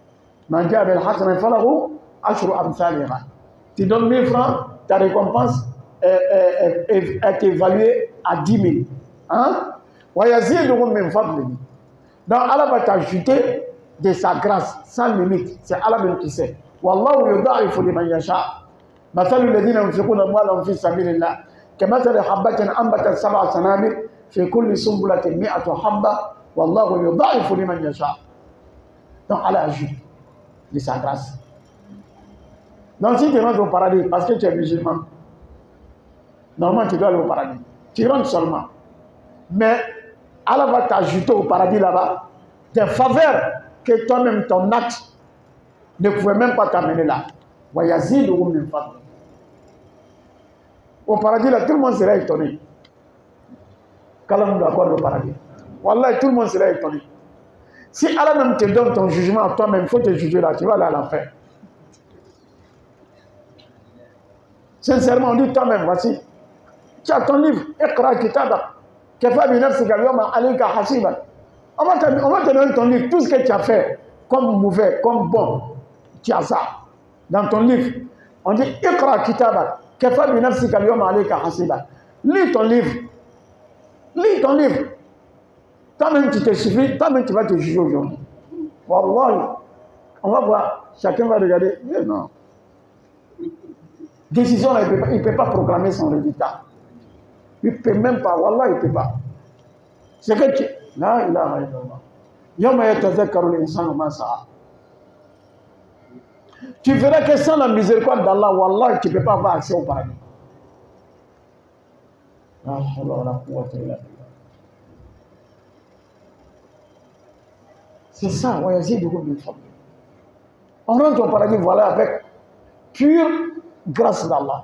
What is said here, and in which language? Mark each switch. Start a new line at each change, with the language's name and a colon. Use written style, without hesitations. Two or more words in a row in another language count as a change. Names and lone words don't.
French: Tu donnes 1000 francs, ta récompense est évaluée à 10 000. Hein? Donc Allah va t'ajouter de sa grâce sans limite. C'est Allah même qui sait.
Arabic: والله يضاعف لمن يشاء. مثل الذين ينفقون أموالهم في سبيل الله كمثل حبة أنبتت 7 سنابل في كل سنبلة 100 حبة والله يضاعف لمن يشاء.
French: Donc Allah ajoute de sa grâce. Donc si tu rentres au paradis parce que tu es musulman, normalement tu dois aller au paradis. Tu rentres seulement. Mais Allah va t'ajouter au paradis là-bas des faveurs que toi-même ton acte ne pouvait même pas t'amener là. Au paradis, là, tout le monde sera étonné. Qu'Allah nous accorde au paradis. Wallah, tout le monde sera étonné. Si Allah même te donne ton jugement à toi-même, il faut te juger là, tu vas aller à l'enfer. Sincèrement, on dit toi-même, voici. Tu as ton livre,
Arabic: اقرأ كتابك. كفى بنفسك اليوم عليك حسيبا.
French: On va te donner ton livre, tout ce que tu as fait, comme mauvais, comme bon, tu as ça. Dans ton livre, on dit
Arabic: اقرأ كتابك. كفى بنفسك اليوم عليك حسيبا.
French: Lis ton livre. Lis ton livre. Toi-même, tu te suffis, toi-même, tu vas te juger aujourd'hui. Wallah, on va voir, chacun va regarder. Mais non. Décision, il ne peut pas proclamer son résultat. Il ne peut même pas, Wallah, il ne peut pas. C'est que tu...
Arabic: لا إله إلا الله. يوم يتذكر الإنسان ما سعى.
French: Tu verras que sans la miséricorde d'Allah, Wallah, tu ne peux pas avoir accès au paradis. C'est ça, on rentre au paradis, voilà, avec pure grâce d'Allah.